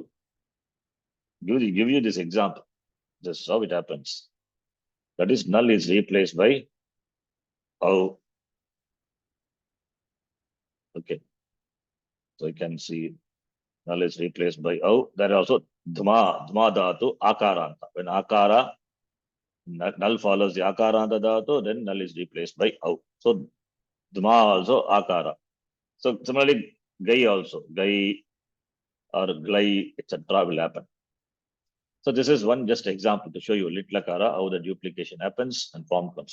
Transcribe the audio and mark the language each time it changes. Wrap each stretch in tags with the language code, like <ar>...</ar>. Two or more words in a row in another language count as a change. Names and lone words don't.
<en>Just to show you, give you this example. This is how it happens. That is, null is replaced by au. Okay. So you can see null is replaced by au. There are also</en> <sa>dhma dhatu, akaranta.</sa> <en>When akara, null follows the</en> <sa>akaranta dhatu,</sa> <en>then null is replaced by au. So dhma also akara. So similarly, gai also, gai or glai, etc. will happen. So this is one just example to show you litlakara, how the duplication happens and form comes.</en>